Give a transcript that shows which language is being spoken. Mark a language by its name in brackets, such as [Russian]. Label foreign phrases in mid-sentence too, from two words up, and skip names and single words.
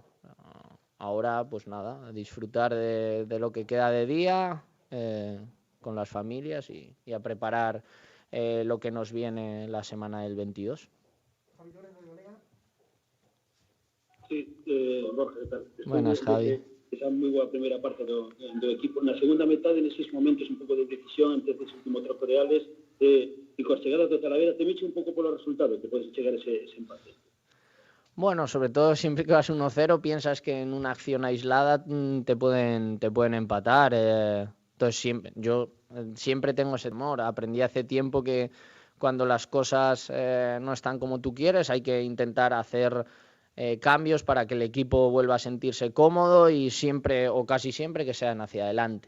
[Spanish] Ahora, pues nada, a disfrutar de lo que queda de día con las familias y a preparar lo que nos viene la semana del 22. Sí, Borja, ¿qué tal? Buenas, Javi. [Galician] esa moi boa primeira parte do equipo. Na segunda metade, neses momentos un pouco de decisión antes dese último troco de Ales, e coas chegadas do Talavera, temeche un pouco polo resultado que podes chegar ese empate. [Spanish] Bueno, sobre todo siempre que vas 1-0 piensas que en una acción aislada te pueden empatar. Entonces yo siempre tengo ese temor. Aprendí hace tiempo que cuando las cosas no están como tú quieres hay que intentar hacer cambios para que el equipo vuelva a sentirse cómodo y siempre o casi siempre que sean hacia adelante.